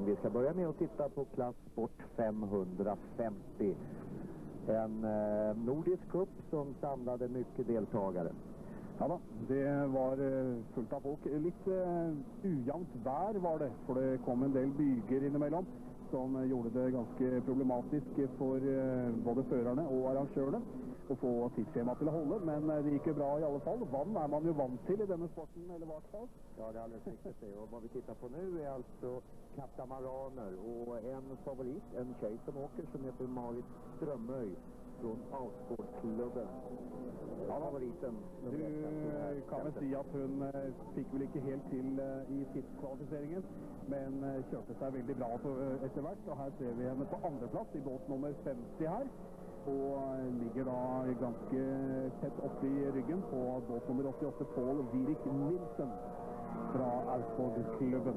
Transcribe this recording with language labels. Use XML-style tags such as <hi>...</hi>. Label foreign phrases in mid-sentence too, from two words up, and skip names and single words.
<sv>Vi ska börja med att titta på klass sport 550. En nordisk cup som samlade mycket deltagare.</sv> <no>Ja da, det var fullt av folk. Litt ujevnt vær var det, for det kom en del byger innimellom som gjorde det ganske problematisk for både førerne og arrangørene å få tidsskjema til å holde, men det gikk jo bra i alle fall. Vann er man jo vant til i denne sporten, eller hva fall?</no> <sv>Ja, det är alldeles riktigt det. Och vad vi tittar på nu är alltså katamaraner och en favorit, en tjej som åker som heter Marit Strömöj från Outboardklubben.</sv> <no>Ja, favoriten. Du kan vel si at hun fikk vel ikke helt til i tidskvalifiseringen, men kjørte seg veldig bra etter hvert. Og her ser vi henne på andreplass i båt nummer 50 her. Og ligger da ganske tett opp i ryggen på båt nummer 88, Paul Virik Nilsen fra Outboardklubben.</no>